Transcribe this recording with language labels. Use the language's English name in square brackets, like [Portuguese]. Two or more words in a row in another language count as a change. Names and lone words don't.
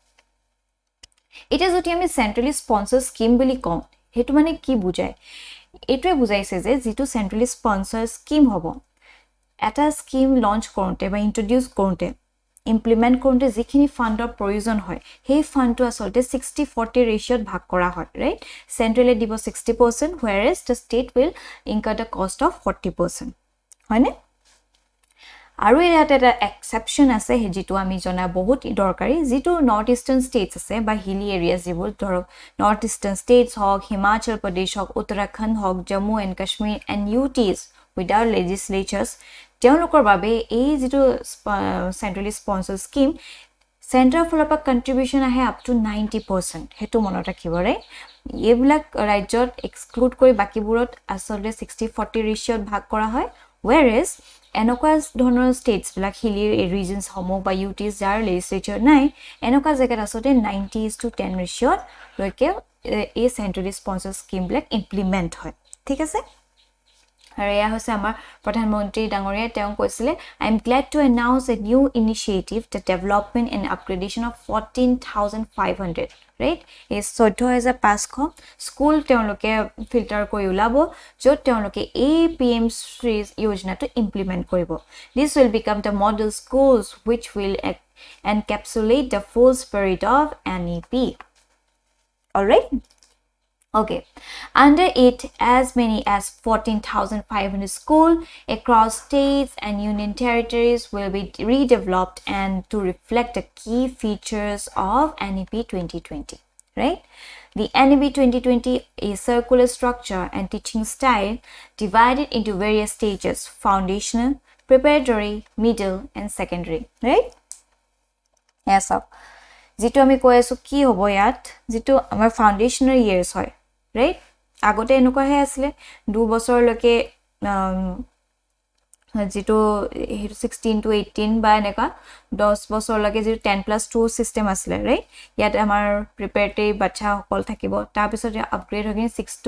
[Assamese] এটা যদি আমি [English] centrally sponsor scheme [Assamese] বুলি কওঁ হেতু মানে কি বুজায় এটোৱে বুজাইছে যে যেটো [English] centrally sponsor scheme [Assamese] হ'ব এটা স্কিম লঞ্চ কৰোতে বা ইন্ট্ৰোডিউস কৰোতে ইমপ্লিমেন্ট কৰোতে যিখিনি ফান্ডৰ প্ৰয়োজন হয় সেই ফান্ডটো আসলতে 60-40 ৰেশিওত ভাগ কৰা হয় ৰাইট সেন্ট্ৰালে দিব 60% [English] whereas the state will incur the cost of 40% [Assamese] হয়নে আৰু ইয়াতে এটা এক্সেপশন আছে যেটো আমি জনা বহুত দৰকাৰী যেটো [English] North Eastern States [Assamese] আছে বা [English] hilly areas [Assamese] যিবোৰ ধৰক [English] North Eastern States [Assamese] হক হিমাচল প্ৰদেশ হক উত্তৰাখণ্ড হক জম্মু এণ্ড কাশ্মীৰ এণ্ড [English] UTs without legislatures [Assamese] তেওঁলোকৰ বাবে এই যেটো [English] centrally sponsor scheme central [Assamese] ফলৰ পৰা কন্ট্ৰিবিউশন আহে [English] up to 90% [Assamese] হেতু মনত ৰাখিব ৰে এইবিলাক ৰাজ্যত এক্সক্লুড কৰি বাকিবোৰত আসলে 60-40 ৰেশিওত ভাগ কৰা হয় whereas এনেকুৱা ধৰণৰ ষ্টেটস বিলাক [English] hilly regions [Assamese] সমূহ বা UTs যাৰ লেজিসলেচাৰ নাই এনেকুৱা জায়গাত আসলে 90:10 ৰেশিওত লৈকে এই সেন্ট্ৰালি [English] sponsor scheme [Assamese] বিলাক ইমপ্লিমেন্ট হয় ঠিক আছে আৰু এয়া হৈছে আমাৰ প্ৰধানমন্ত্ৰী ডাঙৰীয়া তেওঁ কৈছিলে [English] I am glad to announce a new initiative the development and upgradation of 14,500 right is 14,500 [Assamese] স্কুল তেওঁলোকে ফিল্টাৰ কৰি উলাব য'ত তেওঁলোকে এই PM Shri Yojana [English] to implement [Assamese] কৰিব [English] this will become the model schools which will encapsulate the full spirit of NEP all right Okay, under it, as many as 14,500 schools across states and union territories will be redeveloped and to reflect the key features of NEP 2020, right? The NEP 2020 is circular structure and teaching style divided into various stages: foundational, preparatory, middle, and secondary, right? Yes, sir. [Assamese] যেটো আমি কৈ আছো কি হ'ব ইয়াত যেটো আমাৰ [English] foundational years [Assamese] হয় রাইট আগতে এনেকুৱা হে আছিল 2 বছৰলৈকে যেটো 16 to 18 বা এনেকা 10 বছৰলৈকে যেটো 10+2 সিস্টেম আছিল ৰাইট ইয়াত আমাৰ প্ৰিপাৰেটৰি বাচ্চা সকল থাকিব তাৰ পিছত আপগ্ৰেড হৈ 6